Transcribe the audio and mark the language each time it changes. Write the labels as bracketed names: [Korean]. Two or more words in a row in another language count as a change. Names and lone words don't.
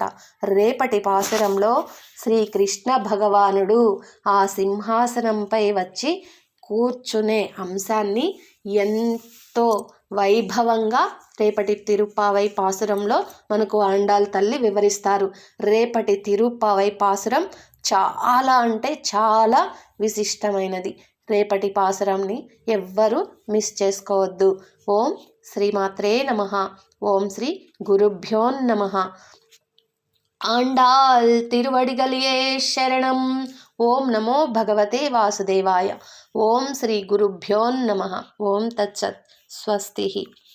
[Telugu] రేపటి పాసురంలో శ్రీకృష్ణ భగవానుడు ఆ సింహాసనంపై వచ్చి కూర్చునే అంశాన్ని ఎంతో వైభవంగా రేపటి తిరుప్పావై పాసురంలో మనకు ఆండాల్ తల్లి వివరిస్తారు. రేపటి తిరుప్పావై పాసురం చాలా అంటే చాలా విశిష్టమైనది. రేపటి పాసురంని ఎవ్వరూ మిస్ చేసుకోవద్దు. [Sanskrit] ఓం శ్రీమాత్రే నమః. ॐ श्री गुरुभ्यो नमः. [Tamil] ஆண்டாள் திருவடிகளே சரணம். [Sanskrit] ॐ नमो भगवते वासुदेवाय। ॐ श्री गुरुभ्यो नमः. ॐ तत्सत्। स्वस्तिः.